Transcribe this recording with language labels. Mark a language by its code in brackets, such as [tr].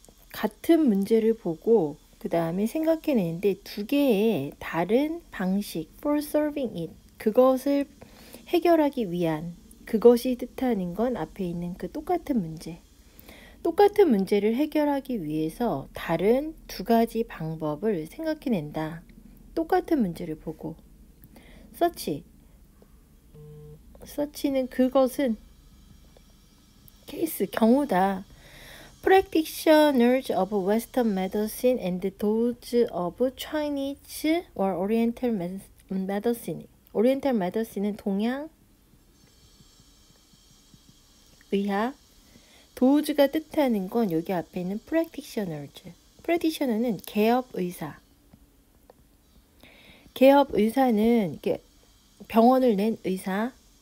[ko] 같은 문제를 보고 그 다음에 생각해내는데 두 개의 다른 방식 [en] for solving it [ko] 그것을 해결하기 위한 그것이 뜻하는 건 앞에 있는 그 똑같은 문제를 해결하기 위해서 다른 두 가지 방법을 생각해낸다. 똑같은 문제를 보고 search는 그것은 케이스, 경우다. [en] Practitioners of Western medicine and those of Chinese or Oriental medicine. [ko] Oriental medicine은 동양 의학. 도우즈가 뜻하는 건 여기 앞에 있는 practitioners. practitioner는 개업 의사. 개업 의사는 병원을 낸 의사.